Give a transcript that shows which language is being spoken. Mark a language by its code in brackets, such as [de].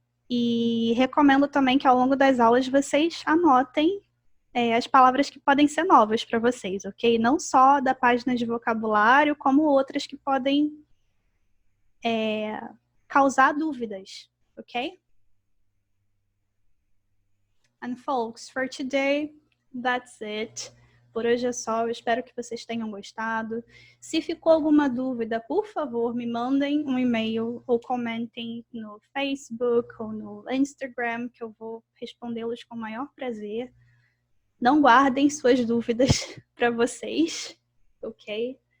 [pt] E recomendo também que ao longo das aulas vocês anotem as palavras que podem ser novas para vocês, ok? Não só da página de vocabulário, como outras que podem causar dúvidas, ok? [en] And folks, for today, that's it. [pt] Por hoje é só, eu espero que vocês tenham gostado. Se ficou alguma dúvida, por favor, me mandem um e-mail ou comentem no Facebook ou no Instagram, que eu vou respondê-los com o maior prazer. Não guardem suas dúvidas para vocês, ok?